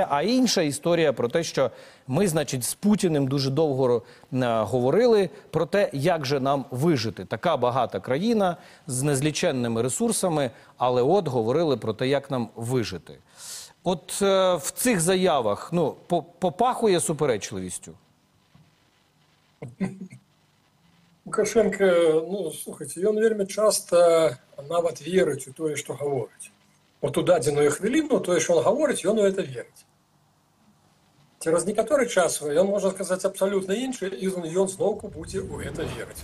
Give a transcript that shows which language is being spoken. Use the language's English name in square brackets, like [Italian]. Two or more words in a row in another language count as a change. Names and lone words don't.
[Ukrainian] А інша історія про те, що ми, значить, з Путіним дуже довго говорили про те, як же нам вижити. Така багата країна з незліченними ресурсами, але от говорили про те, як нам вижити. От в цих заявах, ну, попахує суперечливістю? [Belarusian] Лукашенко, [Ukrainian] ну, слухайте, [Belarusian] ён вельмі часто нават верыць у тое, што гаворыць. От у дадзеную хвіліну тое, што ён гаворыць, ён у это верыць. Цераз некаторы час ён можа сказаць абсалютна іншае, і ён зноўку будзе у это верыць.